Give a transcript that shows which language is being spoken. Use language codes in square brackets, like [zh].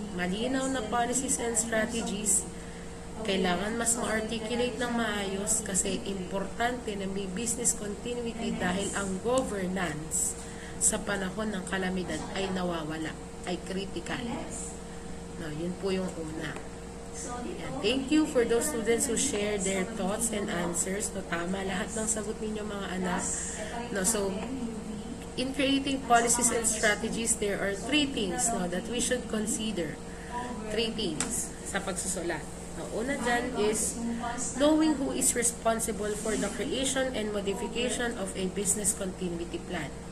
[tl] Malinaw na policies and strategies, kailangan mas ma-articulate ng maayos kasi importante na may business continuity dahil ang governance sa panahon ng kalamidad ay nawawala, ay critical. No, yun po yung una. [en] And thank you for those students who shared their thoughts and answers. [tl] No, tama lahat ng sagot ninyo mga anak. [en] No, so, in creating policies and strategies, there are 3 things that we should consider. 3 things [tl] sa pagsusulat. [en] Now, una dyan is knowing who is responsible for the creation and modification of a business continuity plan.